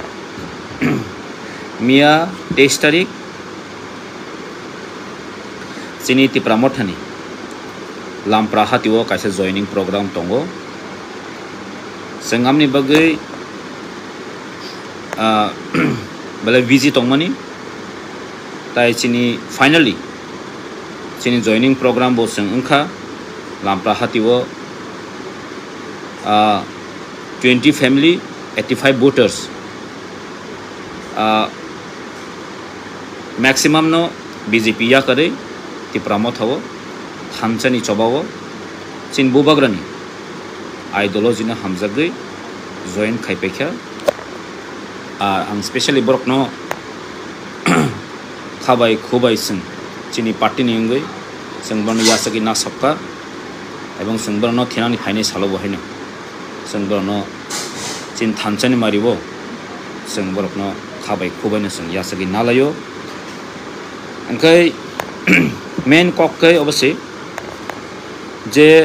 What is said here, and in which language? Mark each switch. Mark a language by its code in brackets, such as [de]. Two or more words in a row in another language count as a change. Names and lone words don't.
[trp] मिया 23 तारिख चिनी तिप्रामथानि लामप्रा हातिओ कासे [en] joining program [trp] दंगो जों आमनि बगै बले विजि दंमानि ताई चिनी फाइनली चिनी [en] joining program [trp] बो जों ओंखा लामप्रा हातिओ 20 फैमिली 85 [en] voters maximum [trp] नो बीजेपी या करे तिप्रामथ हो थामसानि चबावो चिन बुबाग्रानि आइडियोलॉजीनो हामजागै जॉइन खायपेखा आं स्पेशली बरकनो खाबाय खुबाय जों चिनि पार्टीनि अंगै जों बरनो यासगि ना सबका एवं जों बरनो थेनानि फायनाय सालो बहायनो जों बरनो चिन थामसानि मारिबो जों बरकनो खाबाय खुबायनो जों यासगि ना लायो ओंखाय मेन ककै अबसे जे